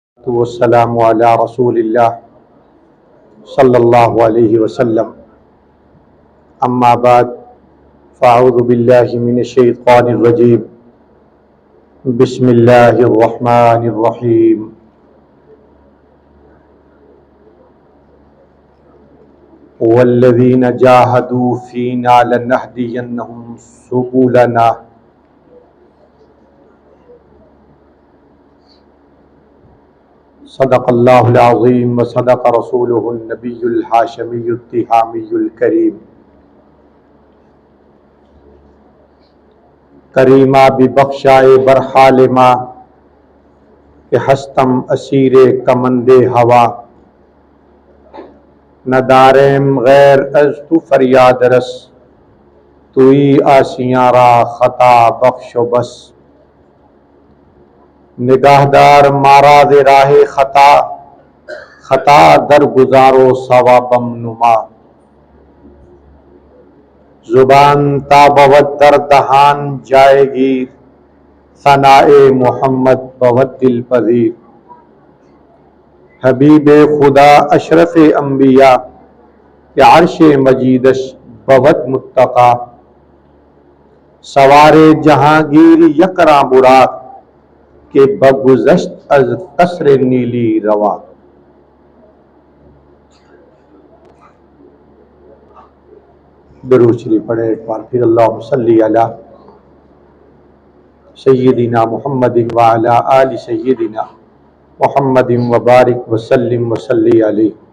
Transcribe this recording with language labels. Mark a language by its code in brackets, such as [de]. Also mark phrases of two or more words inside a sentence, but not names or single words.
[ar] والسلام علی رسول اللہ صلی اللہ علیہ وسلم اما بعد فاعوذ باللہ من الشیطان الرجیم بسم اللہ الرحمن الرحیم والذین جاہدوا فینا لنہدینہم سبلنا صدق اللہ العظیم وصدق رسولہ النبی الحاشمی التہامی الکریم [fa] کریمہ ببخشائے برحال ما کہ ہستم اسیر کمند ہوا ندارم غیر از تو فریاد رس توئی آسیاں را خطا بخش و بس نگاہدار ماراز راہ خطا خطا در گزارو ثوابم نما زبان تا بود در دہان جائے گیر ثنائے محمد بود دل پذیر حبیب خدا اشرف انبیاء کہ عرش مجیدش بود متقا سوار جہانگیر یکراں براق کہ بگذشت از قصر نیلی روا [ur] درود شریف پڑھے ایک بار پھر [ar] اللہم صلی علی سیدنا محمد وعلی آل سیدنا محمد وبارک وسلم وصلی علیہ.